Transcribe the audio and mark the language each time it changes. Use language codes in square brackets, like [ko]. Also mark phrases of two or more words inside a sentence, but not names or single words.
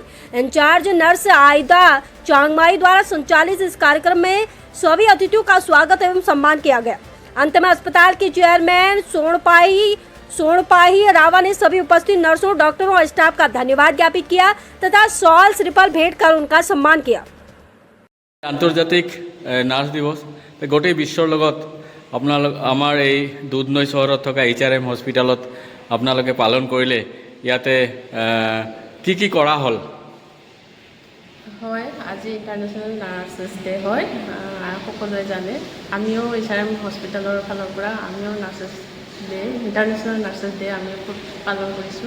[hi] इंचार्ज नर्स आयदा चांगमाई द्वारा संचालित इस कार्यक्रम में सभी अतिथियों का स्वागत एवं सम्मान किया गया। अंत में अस्पताल के चेयरमैन सोनपाही रावा ने सभी उपस्थित नर्सों, डॉक्टरों और स्टाफ का धन्यवाद ज्ञापित किया तथा शॉल श्रीफल भेंट कर उनका सम्मान किया। [as] আন্তৰ্জাতিক নাৰ্ছ দিৱস গোটেই বিশ্বৰ লগত আমাৰ এই দুধনৈ চহৰত থকা HRM হস্পিটালত আপোনালোকে পালন কৰিলে। ইয়াতে কি কৰা হ'ল? হয়, আজি [en] International Nurses Day [as] হয়। সকলোৱে জানে, আমিও HRM হস্পিটালৰ ফালৰ পৰা আমিও [en] Nurses Day, International Nurses Day [as] আমি পালন কৰিছোঁ।